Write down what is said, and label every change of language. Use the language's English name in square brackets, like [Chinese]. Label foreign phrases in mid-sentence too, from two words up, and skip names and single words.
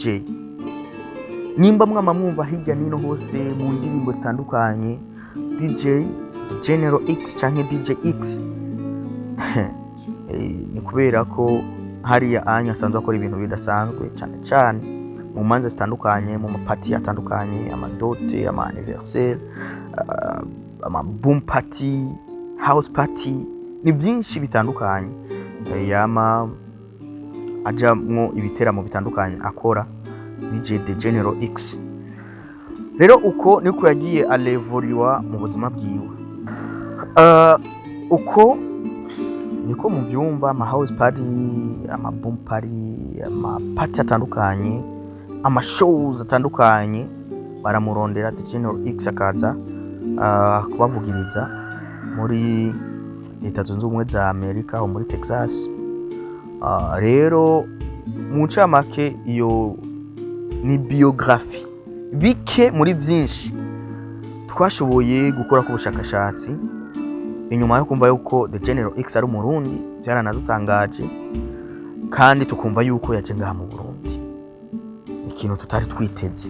[Rundi] Nimba mwumva hirya nino hose mu ndirimbo zitandukanye DJ TheGeneral-X canke DJX, ni kubera ko hariya anya asanzwe akora ibintu bidasanzwe cyane mu manza zitandukanye, mu mapati atandukanye, amadote, ama anniversaire, ama [English] boom party, house party, [Rundi] ni byinshi bitandukanye. Yama ajamwo ibiteramo bitandukanye akora DJ TheGeneral-X. Rero uko niko yagiye alevoriwa mu buzima bwiwe. Uko niko mu byumba ama [English] house party, [Rundi] ama [English] boom party, [Rundi] ama party atandukanye, ama shows atandukanye baramurondera TheGeneral-X akaza kubavugiriza muri Leta Zunze Ubumwe za Amerika aho muri Texas. Rero mu ncamake iyo ni biography bike muri byinshi twashoboye gukora ku bushakashatsi inyuma yo kumva yuko TheGeneral-X ari umurundi byaranadutangaje kandi tukumva yuko yaje ngaha mu Burundi, ikintu tutari twiteze.